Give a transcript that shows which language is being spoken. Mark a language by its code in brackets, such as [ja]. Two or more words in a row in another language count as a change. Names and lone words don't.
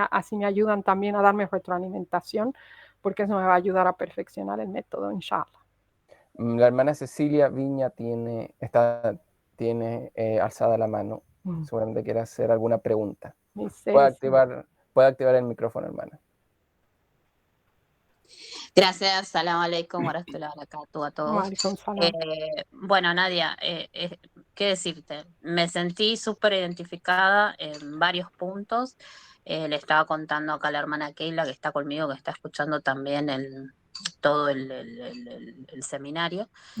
[es] Así me ayudan también a darme retroalimentación porque eso me va a ayudar a perfeccionar el método, inshallah. La hermana Cecilia Viña tiene alzada la mano. Seguramente quiere hacer alguna pregunta. Puede activar el micrófono, hermana. Gracias, [ar] سلام عليكم و رحمة الله و بركاته [es] a todos. Bueno, Nadia, ¿qué decirte? Me sentí súper identificada en varios puntos. Le estaba contando acá a la hermana Keila, que está conmigo, que está escuchando también todo el seminario.